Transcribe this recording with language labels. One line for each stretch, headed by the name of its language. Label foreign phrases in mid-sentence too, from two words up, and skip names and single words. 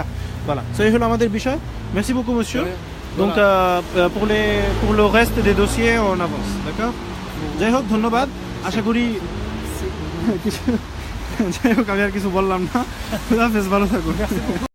Bangla: voilà, so এই হলো আমাদের বিষয়।
French: Merci beaucoup monsieur. Donc pour le reste des dossiers on avance, d'accord?
Bangla: যাই হোক, ধন্যবাদ। আশা করি যাই হোক, আমি আর কিছু বললাম না। খুদা হাফেজ, ভালো থাকুন।